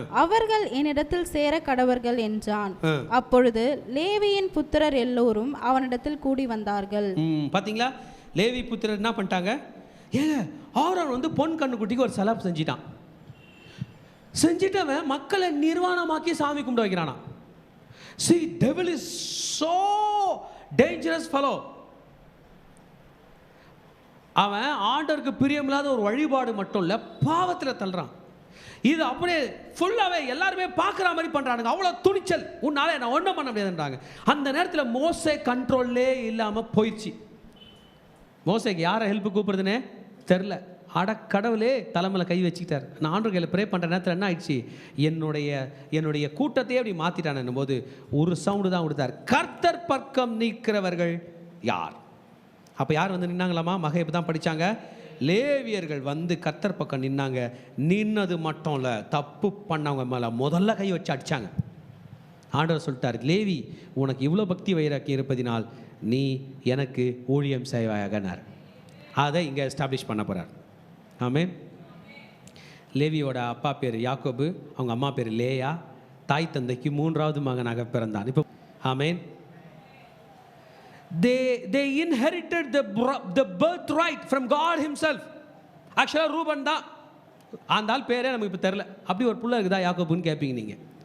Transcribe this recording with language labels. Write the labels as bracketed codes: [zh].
[ta] அவர்கள் என்னிடத்தில் சேர கடவர்கள் என்றான். அப்பொழுது லேவியின் புத்திரர் எல்லோரும் அவனிடத்தில் கூடி வந்தார்கள். பாத்தீங்களா? லேவி புத்திரர் என்ன பண்ணிட்டாங்க? ஏங்க, ஆரோன் வந்து பொன் கண்ணுக்குட்டிக்கு ஒரு செலவு செஞ்சிட்டவன் மக்களை நிர்வாணமாக்கி சாமி கும்பிட வைக்கிறானா. [en] See, devil is so dangerous fellow. [ta] அவன் ஆண்டவருக்கு பிரியமில்லாத ஒரு வழிபாடு மட்டும் இல்லை, பாவத்தில் தள்ளுறான். இது அப்படியே ஃபுல்லாகவே எல்லாருமே பார்க்குற மாதிரி பண்ணுறானுங்க. அவ்வளோ துணிச்சல். உன்னால நான் ஒன்றும் பண்ண முடியாதுன்றாங்க. அந்த நேரத்தில் மோசே கண்ட்ரோல்லே இல்லாமல் போயிடுச்சு. மோசேக்கு யாரை ஹெல்ப்பு கூப்பிடுறதுன்னே தெரில. கடவுளே தலைமையில் கை வச்சுக்கிட்டார். நான் ஆண்டவர் கையில் ப்ரே பண்ணுற நேரத்தில் என்ன ஆயிடுச்சு? என்னுடைய கூட்டத்தையே அப்படி மாற்றிட்டான் போது ஒரு சவுண்டு தான் கொடுத்தார், கர்த்தர் பக்கம் நிற்கிறவர்கள் யார்? அப்போ யார் வந்து நின்னாங்களாமா? மகேப் தான் படித்தாங்க. லேவியர்கள் வந்து கர்த்தர் பக்கம் நின்னாங்க. நின்னது மட்டும் இல்லை, தப்பு பண்ணவங்க மேலே முதல்ல கை வச்சு அடித்தாங்க. ஆண்டவர் சொல்லிட்டார், லேவி உனக்கு இவ்வளோ பக்தி வைராக்கியம் இருப்பதினால் நீ எனக்கு ஊழியம் செய்வாயகனார். அதை இங்கே எஸ்டாப்ளிஷ் பண்ண போகிறார். ஆமென். லேவியோட அப்பா பேர் யாக்கோபு, அவங்க அம்மா பேர் லேயா. தாய் தந்தைக்கு 3வது மகனாக பிறந்தான். இப்போ ஆமென். [en] They inherited the birthright from God himself. [ta] ஆக்சுவலாக ரூபன் தான் அந்த ஆள் பேரே நமக்கு இப்போ தெரில. அப்படி ஒரு புள்ள இருக்குதா யாக்கோபுன்னு கேட்பீங்க நீங்கள்.